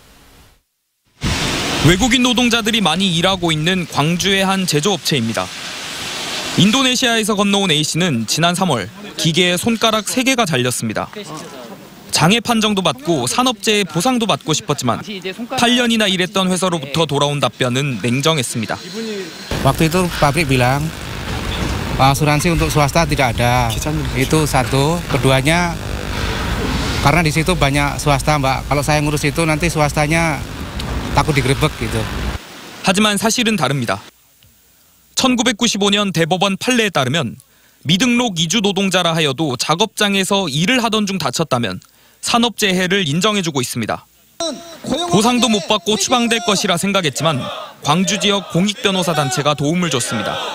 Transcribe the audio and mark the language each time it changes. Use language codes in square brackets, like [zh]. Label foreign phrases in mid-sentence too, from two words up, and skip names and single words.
[ko] 외국인 노동자들이 많이 일하고 있는 광주의 한 제조업체입니다. 인도네시아에서 건너온 A씨는 지난 3월 기계에 손가락 3개가 잘렸습니다. 장애 판정도 받고 산업재해 보상도 받고 싶었지만 8년이나 일했던 회사로부터 돌아온 답변은 냉정했습니다. [id] Waktu itu pabrik bilang asuransi untuk swasta tidak ada. Itu satu. Keduanya karena di situ banyak swasta, Mbak. Kalau saya ngurus itu nanti swastanya takut digerebek gitu. [ko] 하지만 사실은 다릅니다. 1995년 대법원 판례에 따르면 미등록 이주 노동자라 하여도 작업장에서 일을 하던 중 다쳤다면 산업재해를 인정해주고 있습니다. 보상도 못 받고 추방될 것이라 생각했지만 광주 지역 공익변호사 단체가 도움을 줬습니다.